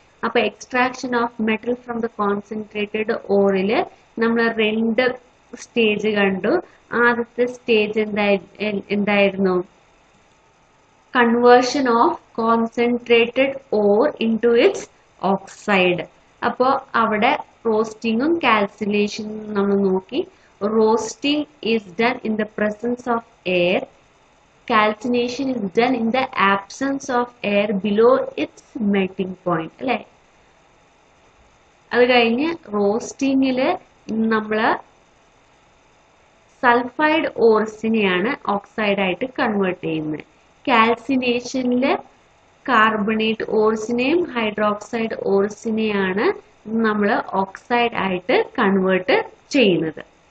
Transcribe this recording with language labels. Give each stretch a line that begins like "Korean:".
Malayalam: അപ്പൊ
English: extraction of metal from the concentrated
Malayalam: ഓറില് നമ്മൾ 2 stage കണ്ടു. ആദ്യത്തെ സ്റ്റേജ് എന്തായിരുന്നു?
English: Conversion of concentrated ore into its oxide.
Malayalam: അപ്പോൾ അവിടെ റോസ്റ്റിങ്ങും കാൽസിനേഷനും നമ്മൾ നോക്കി.
English: Roasting is done in the presence of air. Calcination is done in the absence of air below its melting point.
Malayalam: അല്ലേ? അത് കഴിഞ്ഞ് റോസ്റ്റിങ്ങില് നമ്മൾ സൾഫൈഡ് ഓർസിനെയാണ് ഓക്സൈഡ് ആയിട്ട് കൺവേർട്ട് ചെയ്യുന്നത്. കാൽസിനേഷനില് കാർബണേറ്റ് ഓർസിനെയും ഹൈഡ്രോക്സൈഡ് ഓർസിനെയാണ് നമ്മൾ ഓക്സൈഡ് ആയിട്ട് കൺവേർട്ട് ചെയ്യുന്നത്.